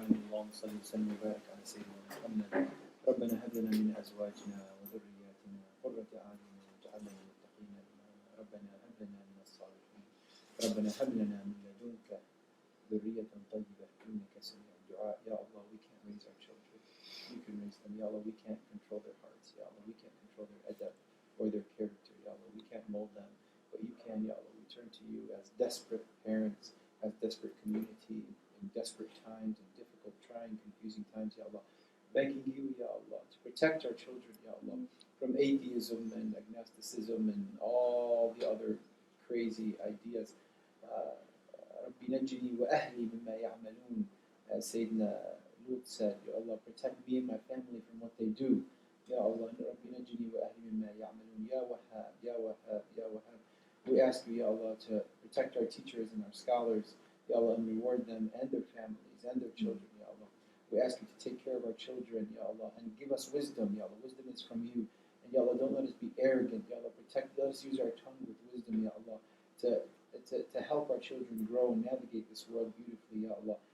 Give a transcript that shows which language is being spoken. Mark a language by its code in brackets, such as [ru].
[ar] اللهم صل وسلم وبارك على سيدنا محمد. ربنا هب لنا من ازواجنا وذرياتنا قرة اعين واجعلنا للمتقين اماما. ربنا هب لنا من الصالحين. ربنا هب لنا من لدنك ذرية طيبة انك سميع الدعاء. [en] Ya Allah, we can't raise our children. You can raise them. Ya Allah, we can't control their hearts. Ya Allah, we can't control their adab or their character. Ya Allah, we can't mold them, but you can. Ya Allah, we turn to you as desperate parents, as desperate community, in desperate times, in difficult, trying, confusing times, Ya Allah. Begging you, Ya Allah, to protect our children, Ya Allah, from atheism and agnosticism and all the other crazy ideas. [ar] رَبِّ نَجِّنِي وَأَهْلِي مِمَّا يَعْمَلُونَ. [en] As Sayyidina Lut said, Ya Allah, protect me and my family from what they do. [ar] Ya Allah, رَبِّ نَجِّنِي وَأَهْلِي مِمَّا يَعْمَلُونَ. Ya Wahhab, Ya Wahhab, Ya Wahhab. [en] We ask you, Ya Allah, to protect our teachers and our scholars, Ya Allah, and reward them and their families and their children, Ya Allah. We ask you to take care of our children, Ya Allah, and give us wisdom, Ya Allah. Wisdom is from you. And Ya Allah, don't let us be arrogant, Ya Allah. Let us use our tongue with wisdom, Ya Allah, to help our children grow and navigate this world beautifully, Ya Allah.